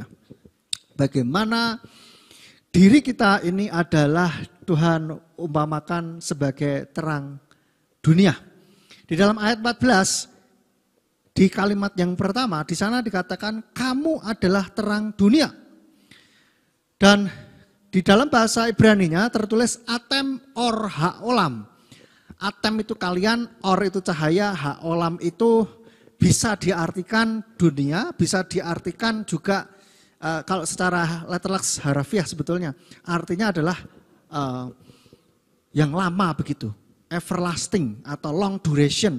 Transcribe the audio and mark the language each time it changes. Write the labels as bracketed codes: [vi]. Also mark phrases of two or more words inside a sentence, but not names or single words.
[id] Bagaimana diri kita ini adalah Tuhan umpamakan sebagai terang dunia. Di dalam ayat 14 di kalimat yang pertama, di sana dikatakan kamu adalah terang dunia. Dan di dalam bahasa Ibraninya tertulis [he] אתם אור העולם. [id] Atem itu kalian, or itu cahaya, haolam itu bisa diartikan dunia, bisa diartikan juga kalau secara letterleks harafiah sebetulnya artinya adalah yang lama begitu, everlasting atau [en] long duration.